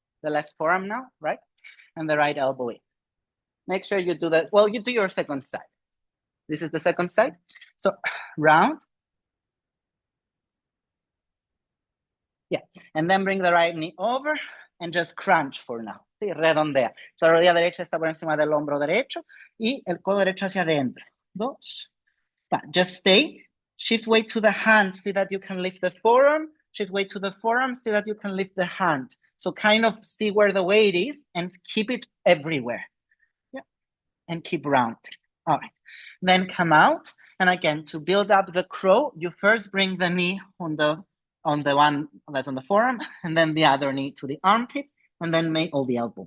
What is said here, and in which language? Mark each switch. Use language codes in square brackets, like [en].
[en] The left forearm now, right? And the right elbow in. Make sure you do that. Well, you do your second side. This is the second side. So round. Yeah, and then bring the right knee over and just crunch for now. [es] Sí, redondea. So la rodilla derecha está por encima del hombro derecho y el codo derecho hacia adentro. Dos. [en] Just stay. Shift weight to the hand. See that you can lift the forearm. Shift weight to the forearm. See that you can lift the hand. So kind of see where the weight is and keep it everywhere. Yeah, and keep round. All right. Then come out. And again, to build up the crow, you first bring the knee on the one that's on the forearm, and then the other knee to the armpit, and then make all the elbow.